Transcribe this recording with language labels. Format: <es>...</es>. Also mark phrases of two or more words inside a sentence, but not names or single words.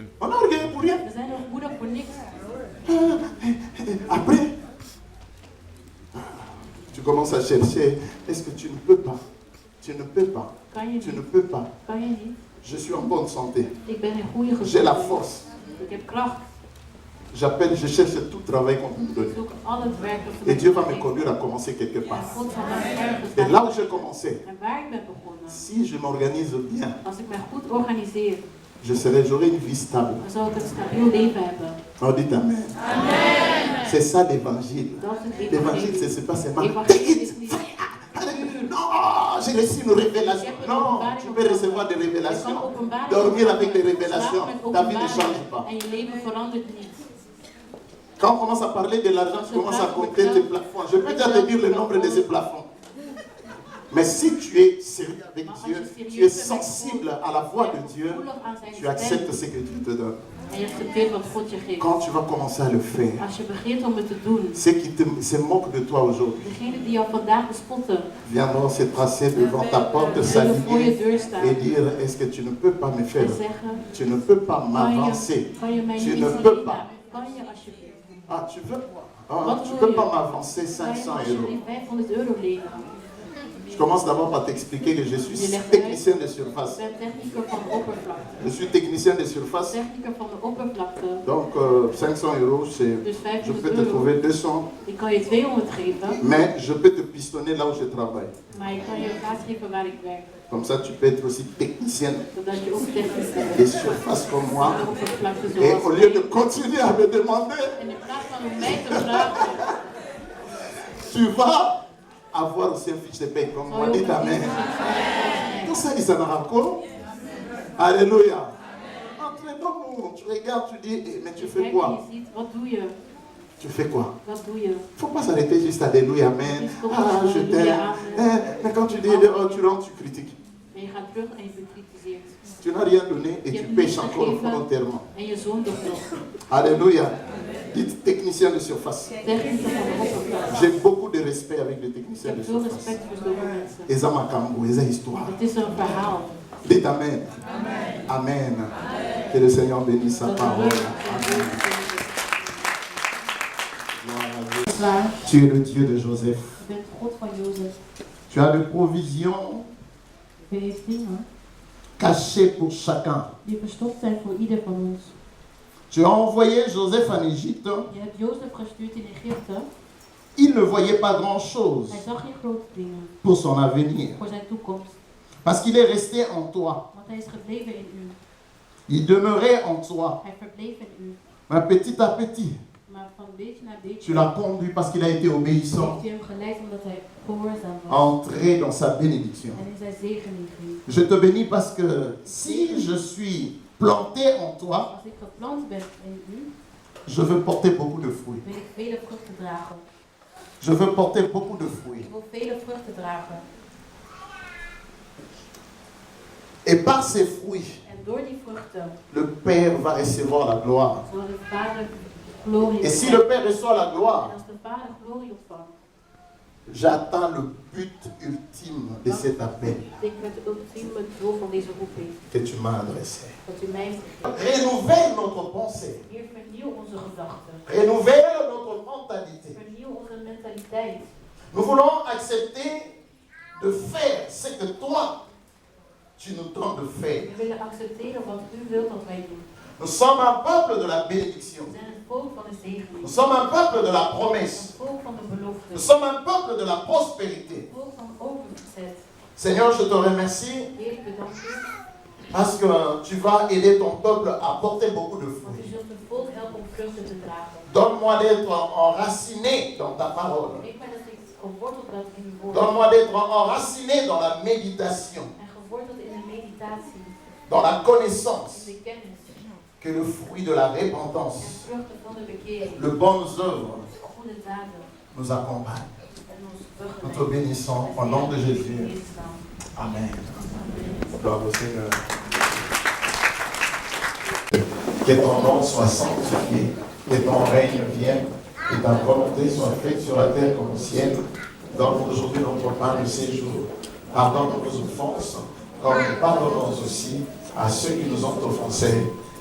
<fr>On est orgueilleux pour rien. Après, tu commences à chercher. Est-ce que tu ne peux pas? Tu ne peux pas. Tu ne peux pas. Je suis en bonne santé. J'ai la force. je cherche tout travail qu'on peut me donner.</fr> <nl>Zoek al het werk dat ze</nl> <fr>Et</fr> <nl>met</nl> <fr>Dieu me va me</fr> <nl>geven.</nl> <fr>conduire à commencer quelque</fr> <nl>En</nl> <fr>part.</fr> <nl>God zal mij ergens</nl> <fr>Et</fr> <nl>laten</nl> <fr>là où</fr> <nl>beginnen.</nl> <fr>j'ai commencé,</fr> <nl>En waar ik ben begonnen,</nl> <fr>si je m'organise bien,</fr> <nl>als ik mij goed organiseer,</nl> <fr>j'aurai une vie stable.</fr> <nl>dan zal ik een stabiel leven hebben.</nl> <fr>On dit Amen. C'est ça l'évangile.</fr> <nl>Dat is het</nl> <fr>L'évangile,</fr> <nl>evangelie.</nl> <fr>c'est pas seulement.</fr> <nl>Evangelie is niet</nl> <fr>Non, j'ai reçu une révélation. Non, tu peux recevoir des</fr> <nl>Je kan</nl> <fr>révélations.</fr> <nl>openbaringen</nl> <fr>Dormir avec des</fr> <nl>ontvangen.</nl> <fr>révélations,</fr> <nl>Slapen met</nl> <fr>ta vie ne</fr> <nl>openbaringen.</nl> <fr>change pas.</fr> <nl>En je leven verandert niet.</nl> <fr>Quand on commence à parler de l'argent, tu commences à compter tes plafonds. Je peux déjà te dire le nombre de ces plafonds. Mais si tu es sérieux avec Dieu, tu es sensible à la voix de Dieu, tu acceptes ce que Dieu te donne.</fr> <nl>En je accepteert wat God je geeft.</nl> <fr>Quand tu vas commencer à le faire,</fr> <nl>Als je begint om het te doen,</nl> <fr>ceux qui se moquent de toi aujourd'hui</fr> <nl>degenen die jou vandaag bespotten,</nl> <fr>viendront se tracer devant ta porte,</fr> <nl>zullen voor je</nl> <fr>s'aligner</fr> <nl>deur staan</nl> <fr>et dire, est-ce que tu ne peux pas me faire,</fr> <nl>en zeggen,</nl> <fr>tu ne peux pas m'avancer,</fr> <nl>kan je mij</nl> <fr>tu</fr> <nl>niet</nl> <fr>ne</fr> <nl>iets</nl> <fr>peux</fr> <nl>lenen?</nl> <fr>pas.</fr> <nl>Kan je alsjeblieft?</nl> <fr>Ah, tu veux, tu peux pas m'avancer</fr> <nl>Kan je</nl> <fr>500 me euros.</fr> <nl>alsjeblieft 500 euro lenen?</nl> <fr>Je commence d'abord par t'expliquer que je suis technicien de surface.</fr> <nl>Ik ben technicus van de oppervlakte.</nl> <fr>Je suis technicien de surface,</fr> <nl>Technicus van de oppervlakte.</nl> <fr>donc 500 euros,</fr> <nl>Dus</nl> <fr>je</fr> <nl>500</nl> <fr>peux te</fr> <nl>euro.</nl> <fr>trouver 200,</fr> <nl>Ik kan je 200 geven,</nl> <fr>mais je peux te pistonner là où je travaille.</fr> <nl>maar ik kan je een kaart geven waar ik werk.</nl> <fr>Comme ça, tu peux être aussi technicien</fr> <nl>Zodat je ook technisch</nl> <fr>de</fr> <nl>bent.</nl> <fr>surface comme moi.</fr> <nl>Van de oppervlakte</nl> <fr>Et</fr> <nl>zoals</nl> <fr>au lieu de</fr> <nl>mij.</nl> <fr>continuer à me demander,</fr> <nl>En in plaats van om mij te vragen,</nl> <fr>tu vas avoir aussi un fiche de paie comme</fr> <nl>zal</nl> <fr>moi.</fr> <nl>je ook</nl> <fr>Dites</fr> <nl>een</nl> <fr>Amen.</fr> <nl>dienst</nl> <fr>Tout ça, ils en ont. Alléluia. Entre-nous, tu regardes, tu dis, eh, mais tu fais</fr> <nl>Kijk en</nl> <fr>quoi?</fr> <nl>je ziet, wat doe je?</nl> <fr>Tu fais quoi?</fr> <nl>Wat doe je?</nl> <fr>Il ne faut pas s'arrêter juste Alléluia, Amen. Ah, je t'aime. Mais quand tu dis, oh, tu rentres, tu critiques.</fr> <nl>En je gaat terug en je bekritiseert.</nl> <fr>Tu n'as rien donné et</fr> <nl>Je</nl> <fr>tu</fr> <nl>hebt</nl> <fr>pêches</fr> <nl>niets</nl> <fr>encore</fr> <nl>gegeven</nl> <fr>volontairement.</fr> <nl>en je zondigt nog.</nl> <fr>Alléluia. Dites technicien de surface.</fr> <nl>Technicus van de oppervlakte.</nl> <fr>J'ai beaucoup de respect avec les</fr> <nl>Ik</nl> <fr>techniciens de</fr> <nl>heb veel</nl> <fr>surface.</fr> <nl>respect voor zulke mensen.</nl> <fr>Et ça m'a cambo, et ça histoire.</fr> <nl>Het is een verhaal.</nl> <fr>Dites Amen. Amen. Que le Seigneur bénisse sa</fr> <nl>Dat de</nl> <fr>parole.</fr> <nl>Heer zijn woord zegent.</nl> <fr>Gloire à Dieu.</fr> <nl>Dat is waar.</nl> <fr>Tu es le Dieu de Joseph.</fr> <nl>Je bent God van Jozef.</nl> <fr>Tu as des provisions</fr> <nl>U heeft dingen</nl> <fr>cachées pour chacun.</fr> <nl>die verstopt zijn voor ieder van ons.</nl> <fr>Tu as envoyé Joseph en Égypte.</fr> <nl>Je hebt Jozef gestuurd in Egypte.</nl> <fr>Il ne voyait pas grand-chose</fr> <nl>Hij zag geen grote dingen</nl> <fr>pour son avenir.</fr> <nl>voor zijn toekomst.</nl> <fr>Parce qu'il est resté en toi.</fr> <nl>Want hij is gebleven in u.</nl> <fr>Il demeurait en toi.</fr> <nl>Hij verbleef in u.</nl> <fr>Mais petit à petit,</fr> <nl>Maar van beetje naar beetje</nl> <fr>tu l'as conduit parce qu'il a été obéissant.</fr> <nl>heeft u hem geleid omdat hij gehoorzaam was.</nl> <fr>Entrer dans sa bénédiction.</fr> <nl>En in zijn zegening ging.</nl> <fr>Je te bénis parce que si je suis planté en toi,</fr> <nl>Als ik geplant ben in u,</nl> <fr>je veux porter beaucoup de fruits.</fr> <nl>wil ik vele vruchten dragen.</nl> <fr>Je veux porter beaucoup de fruits.</fr> <nl>Ik wil vele vruchten dragen.</nl> <fr>Et par ces fruits,</fr> <nl>En door die vruchten</nl> <fr>le Père va recevoir la gloire.</fr> <nl>zal de Vader glorie</nl> <fr>Et si</fr> <nl>ontvangen.</nl> <fr>le Père reçoit la</fr> <nl>En</nl> <fr>gloire,</fr> <nl>als de Vader glorie ontvangt,</nl> <fr>j'attends le but ultime de cet appel</fr> <nl>denk ik met de ultieme doel van deze roeping.</nl> <fr>que tu m'as adressé.</fr> <nl>Dat u mij heeft gegeven.</nl> <fr>Renouvelle notre pensée.</fr> <nl>Heer, vernieuw onze gedachten.</nl> <fr>Renouvelle notre mentalité.</fr> <nl>Vernieuw onze mentaliteit.</nl> <fr>Nous voulons accepter de faire ce que toi, tu nous donnes de faire.</fr> <nl>We willen accepteren wat u wilt dat wij doen.</nl> <fr>Nous sommes un peuple de la bénédiction.</fr> <nl>We zijn het volk van de zegening.</nl> <fr>Nous sommes un peuple de la promesse.</fr> <nl>Het volk van de belofte.</nl> <fr>Nous sommes un peuple de la prospérité.</fr> <nl>Het volk van overzet.</nl> <fr>Seigneur, je te remercie</fr> <nl>Heer, ik bedank u.</nl> <fr>parce que tu vas aider ton peuple à porter beaucoup de</fr> <nl>Want u</nl> <fr>fruits.</fr> <nl>zult het volk helpen om vruchten te dragen.</nl> <fr>Donne-moi d'être enraciné dans ta parole.</fr> <nl>Geef mij dat ik geworteld ben in uw woord.</nl> <fr>Donne-moi d'être enraciné dans la méditation,</fr> <nl>En geworteld in de meditatie.</nl> <fr>dans la connaissance,</fr> <nl>In de kennis.</nl> <fr>que le fruit de la</fr> <nl>En</nl> <fr>repentance,</fr> <nl>vruchten van de bekering.</nl> <fr>les bonnes œuvres</fr> <nl>Goede daden.</nl> <fr>nous accompagnent.</fr> <nl>En ons</nl> <fr>Nous te</fr> <nl>begeleiden.</nl> <fr>bénissons au nom de</fr> <nl>In</nl> <fr>Jésus.</fr> <nl>Jezus' naam.</nl> <fr>Amen. Gloire au Seigneur. Que ton nom soit sanctifié, que ton règne vienne, que ta volonté soit faite sur la terre comme au ciel. Donne aujourd'hui notre pain de ces jours. Pardonne nos offenses, comme nous pardonnons aussi à ceux qui nous ont offensés.</fr>